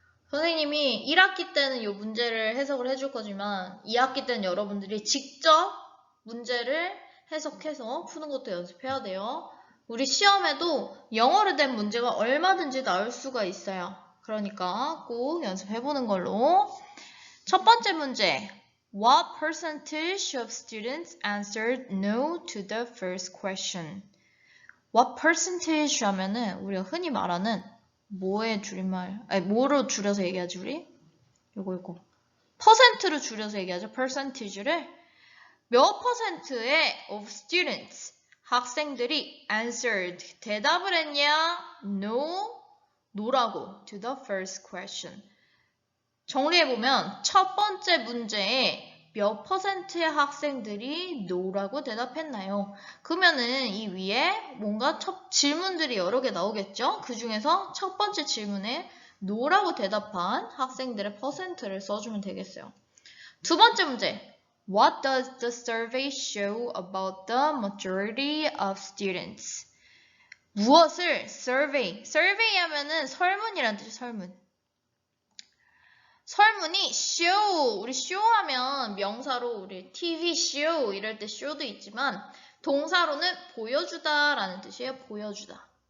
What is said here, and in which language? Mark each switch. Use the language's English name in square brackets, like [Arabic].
[Korean] 선생님이 1학기 때는 이 문제를 해석을 해줄 거지만 2학기 때는 여러분들이 직접 문제를 해석해서 푸는 것도 연습해야 돼요. 우리 시험에도 영어로 된 문제가 얼마든지 나올 수가 있어요. 그러니까 꼭 연습해보는 걸로. 첫 번째 문제. [English] What percentage of students answered no to the first question? What percentage [Korean] 하면은 우리가 흔히 말하는 뭐의 줄임말, 아니 뭐로 줄여서 얘기하지 우리? 요거 퍼센트로 줄여서 얘기하죠. percentage를 몇 퍼센트의 [English] of students [Korean] 학생들이 [English] answered [Korean] 대답을 했냐? [English] No, [Korean] no라고 [English] to the first question. [Korean] 정리해보면 첫 번째 문제에 몇 퍼센트의 학생들이 no라고 대답했나요? 그러면은 이 위에 뭔가 질문들이 여러 개 나오겠죠? 그 중에서 첫 번째 질문에 no라고 대답한 학생들의 퍼센트를 써주면 되겠어요. 두 번째 문제. [English] What does the survey show about the majority of students? [Korean] 무엇을 survey 하면은 설문이라는 뜻이 설문. 설문이 show, 우리 show 하면 명사로 우리 TV show 이럴 때 show도 있지만 동사로는 보여주다 라는 뜻이에요. 보여주다.